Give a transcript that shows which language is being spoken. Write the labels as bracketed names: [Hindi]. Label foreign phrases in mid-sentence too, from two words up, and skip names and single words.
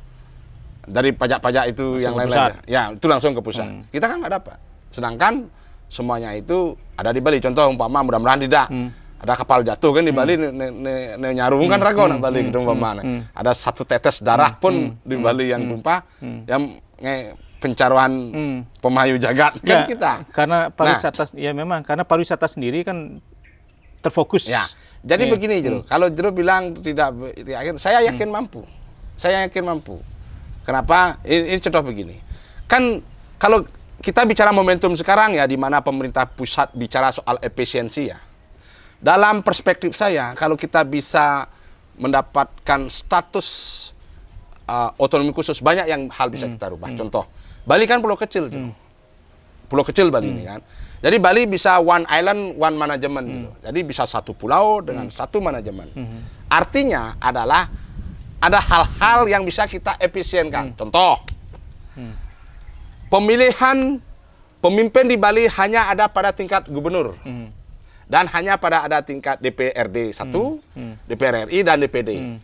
[Indonesian] Dari pajak-pajak itu langsung yang lain-lain. Ya, itu langsung ke pusat. Kita kan nggak dapat. Sedangkan semuanya itu ada di Bali. Contoh umpama mudah-mudahan tidak. Ada kapal jatuh kan di Bali [Balinese] nyarung kan rago nak Bali [Indonesian] gitu umpama. Ada satu tetes darah pun di Bali yang tumpah yang pencaruan pemayu jagat kan kita. Karena pariwisata ya memang karena pariwisata sendiri kan terfokus. Ya. Jadi begini Jero, kalau Jero bilang tidak yakin, saya yakin mampu. Saya yakin mampu. Kenapa? Ini contoh begini. Kan kalau kita bicara momentum sekarang ya, di mana pemerintah pusat bicara soal efisiensi ya. Dalam perspektif saya, kalau kita bisa mendapatkan status otonomi khusus, banyak yang hal bisa kita rubah. Contoh, Bali kan pulau kecil. Pulau kecil Bali ini kan. Jadi Bali bisa [English] one island, one management. [Indonesian] Gitu. Jadi bisa satu pulau dengan satu manajemen. Artinya adalah ada hal-hal yang bisa kita efisienkan. Contoh, pemilihan pemimpin di Bali hanya ada pada tingkat gubernur. Dan hanya pada ada tingkat DPRD 1, DPR RI, dan DPD.